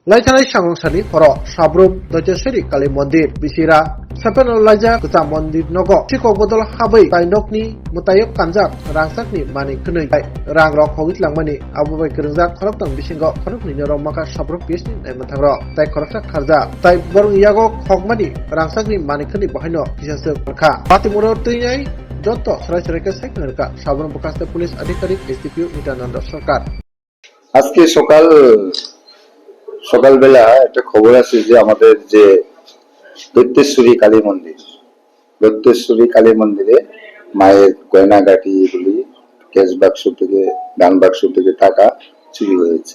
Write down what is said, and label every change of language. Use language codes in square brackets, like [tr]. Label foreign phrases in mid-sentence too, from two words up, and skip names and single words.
[trp] Laithanai Sangonsani Horo Sabrum Dojaseri Kali Mandir Bisira Sapen Olaja Kuta Mandir Nogo Chiko Bodol Habai Tainokni Mutayok Kanjak Rangsakni Mani Kunui Rang Rock Hogit Langmani Abubai Kerunzak Koroktan Bishingo Korokni Nero Maka Sabrum Bisni Nematagro Tai Korokta Karja Tai Borung Yago Hogmani Rangsakni Mani Kuni Bahino Kisasuk Ka Patimuro Tuyai Joto Sarai Sarika Seknerka Sabrum Bukasta Police Adhikarik SDPU Nitananda Sarkar [bn] আজকে সকালবেলা একটা খবর আছে যে আমাদের যে দৈত্যেশ্বরী কালী মন্দিরে মায়ের গয়নাগাটি এগুলি ক্যাশ বাক্স থেকে গান বাক্স থেকে টাকা চুরি হয়েছে।